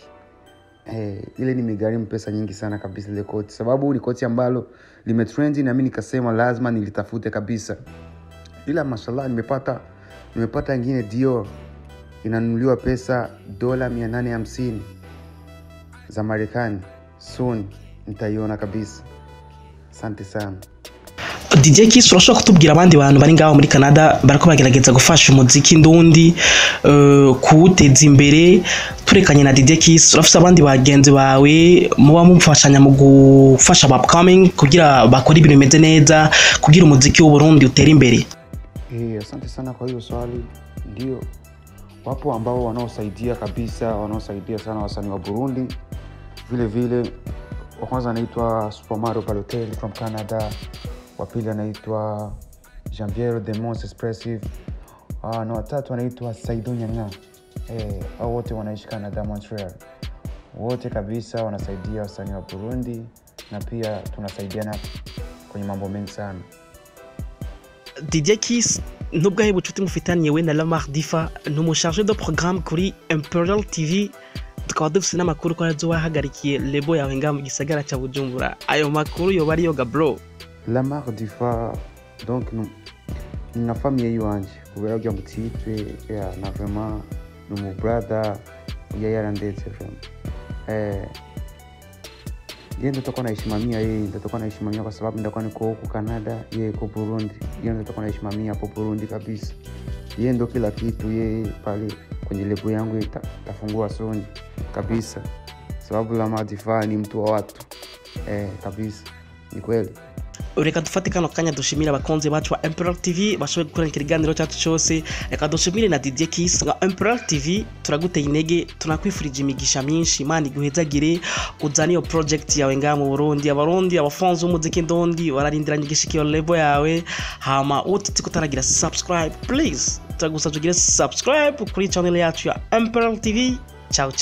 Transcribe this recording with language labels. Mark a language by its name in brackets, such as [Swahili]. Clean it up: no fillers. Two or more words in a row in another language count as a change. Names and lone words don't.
[Swahili] Ile nimegharimu pesa nyingi sana kabisa ile koti, sababu ni koti ambalo limetrendi na mimi nikasema lazima nilitafute kabisa. Ila mashallah nimepata nyingine Dior inanunuliwa pesa $850 za Marekani. Soon nitaiona kabisa. Asante sana. [Rundi] DJ Kiss urashobora kutubwira abandi bantu bari ngaho muri Canada barako bagerageza gufasha umuziki ndundi kuwuteza imbere, turekanye na DJ Kiss urafise abandi bagenzi bawe muba mumfashanya mu gufasha aba upcoming kugira bakora ibintu bimeze neza kugira umuziki w'u Burundi utere imbere? [Swahili] Asante sana kwa hiyo swali. Ndio wapo ambao wanaosaidia kabisa, wanaosaidia sana wasanii wa Burundi. Vile wa kwanza anaitwa Super Mario Balotelli from Canada, wa pili anaitwa Jean-Pierre the Most Expressive, na watatu anaitwa Saido Nyanga. Hao wote wanaishi Canada, Montreal. Wote kabisa wanasaidia wasanii wa Burundi na pia tunasaidiana kwenye mambo mengi sana. [Rundi] DJ Kiss nubwo ahe bucuti mufitaniye we na Lamar Difa n'umuchargé de programme kuri Imperial TV, tukaba dufite n'amakuru ko yazo wahagarikiye lebo yawe nga mu gisagara cya Bujumbura. Ayo makuru yo bari yoga bro? Lamar Difa donc na famille yanje kubera bya mutipe na vraiment no brother yarandetse vraiment. [Swahili] Yeye ndio naisimamia kwa sababu ndio niko huko Canada, yeye yuko Burundi. Yeye ndio naisimamia hapo Burundi kabisa. Yeye ndio kila kitu, yeye pale kwenye lebo yangu itafungua Sony kabisa. Sababu Lamar Difa ni mtu wa watu. Kabisa. Ni kweli. [Rundi] Reka dufate kano kanya dushimira abakonzi bacu wa Imperial TV bashoboye gukorana ikiganiro cyacu cyose. Reka dushimire na DJ Kiss nga Imperial TV, turaguteye intege, tunakwifurije imigisha myinshi, Imana iguhezagire uzane iyo project yawe nga mu Burundi. Abarundi abafanzi b'umuziki ndundi bararindiranye igishikiro lebo yawe, hama utitse kutaragira [English] subscribe please [Rundi] turagusaba tugire subscribe kuri channel yacu ya Imperial TV.